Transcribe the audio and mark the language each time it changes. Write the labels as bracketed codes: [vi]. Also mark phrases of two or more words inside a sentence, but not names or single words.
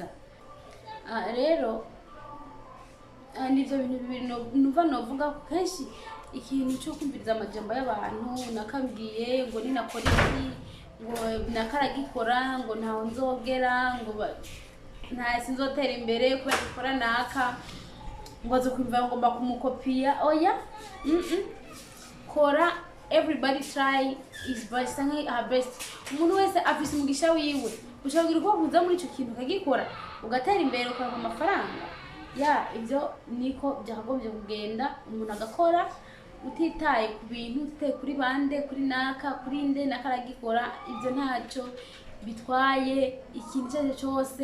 [rn] Rero nivyo bintu bibiri numva novuga kenshi, ikintu cyo kumviriza amajambo y'abantu nakambwiye ngo ninakora iki ngo nakaragikora ngo ntaho nzogera ngo nta sinzotera imbere kubera gukora naka ngo zo kwimva ngomba kumukopiya. Oya, kora, [en] everybody try his best and her best. [rn] Umuntu wese afise umugisha wiwe, ushagira ko kuza muri ico kintu kagikora ugatera imbere ukora amafaranga. Ibyo niko byakagombye kugenda, umuntu agakora utitaye ku bintu, utitaye kuri bande, kuri naka, kuri nde nakaragikora. Ibyo ntacyo bitwaye, ikintu cyose cyose.